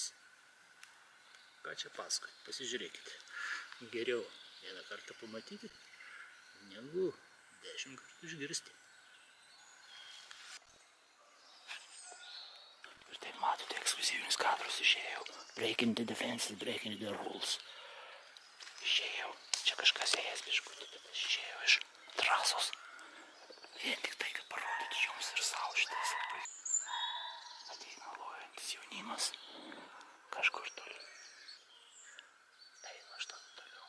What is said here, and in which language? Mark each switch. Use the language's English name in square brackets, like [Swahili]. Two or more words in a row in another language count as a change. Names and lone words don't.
[Lithuanian] Ką čia paskui? Pasižiūrėkite. Geriau vieną kartą pamatyti, negu 10 kartų išgirsti. Ir taip matote, ekskluzyvinius kadrus išėjau. [English] Breaking the defenses, breaking the rules. [Lithuanian] Išėjau. Čia kažkas ėjęs biškutį, bet aš išėjau iš trasos. Vien tik tai, kad parodyti jums ir savo šitas labai. Ateina lojantis jaunimas. Kažkur toliau. Einu aš tada toliau.